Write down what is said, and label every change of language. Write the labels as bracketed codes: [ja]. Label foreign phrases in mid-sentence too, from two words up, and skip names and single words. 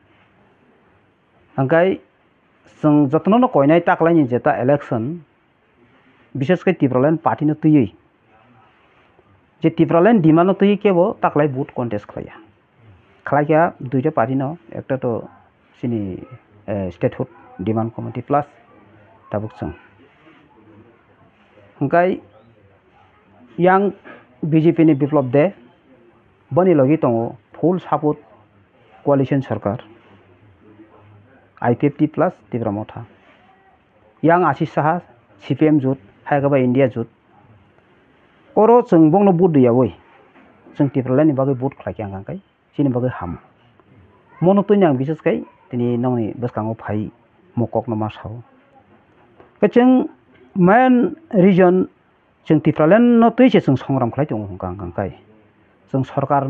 [trp] अंकाय जों जतन कोयनाय ताकलायनि जेता इलेक्शन विशेषकै टिप्रालेण्ड पार्टी न तुयै जे टिप्रालेण्ड डिमान्ड न तुयै केबो ताकलाय बुट कन्टेस्ट खलाया खलाया दुइटा पार्टी न एकटा तो सिनि [en] statehood demand committee [trp] प्लस ताबुक जों अंकाय यां बीजेपी नि बिप्लब दे बनि लगी दङ [en] full support coalition [trp] सरकार IPF प्लस तिब्रामथा yang आशिष साहा CPM जुट हायगाबा इंडिया जुट करो जों बंनो बुट दैयावै जों टिप्रालेण्ड बागै बुट खलायखां गांखाय सिनि बागै हाम मनोतुनि आं बिसेसकै दिनै नंनि बसकाङाव फाय मकक नमा साव जों मेन रिजन जों टिप्रालेण्ड न तैसे जों संग्राम खलाय दङ गांखाय जों सरकार